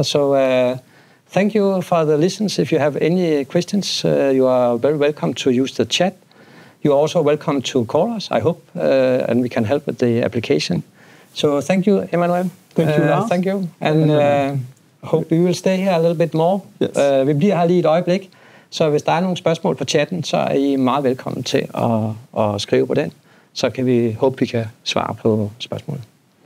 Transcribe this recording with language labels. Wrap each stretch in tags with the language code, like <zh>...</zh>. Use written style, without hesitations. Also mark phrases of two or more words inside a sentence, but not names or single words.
<en>So thank you for the listens. If you have any questions, you are very welcome to use the chat. You are also welcome to call us, I hope, and we can help with the application. So thank you, Emmanuel. Thank you, Lars. Thank you, and hope we will stay here a little bit more. Yes.</en> <da>Vi bliver her lige et øjeblik, så hvis der er nogle spørgsmål på chatten, så er I meget velkommen til at skrive på den. Så kan vi håbe, vi kan svare på spørgsmålet.</da>